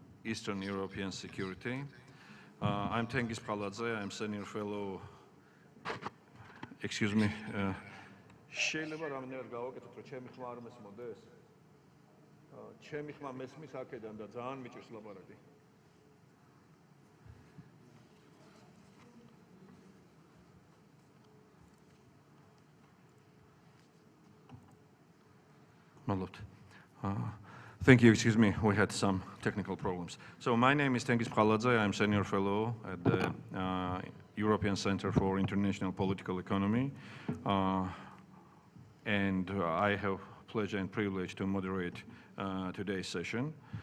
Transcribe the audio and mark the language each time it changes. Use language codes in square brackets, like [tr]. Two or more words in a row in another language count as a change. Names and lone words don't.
[en] Eastern European security. I'm Tengiz Paladze, I'm senior fellow, excuse me, [ka] შეიძლება რამნერ გავაკეთოთ, რომ ჩემი ხმა არ მესმოდეს? ჩემი ხმა მესმის აქედან და ძალიან მიჭირს ლაპარაკი. [en] Thank you, excuse me, we had some technical problems. So my name is Tengiz Paladze, I'm senior fellow at the European Center for International Political Economy, and I have pleasure and privilege to moderate today's session.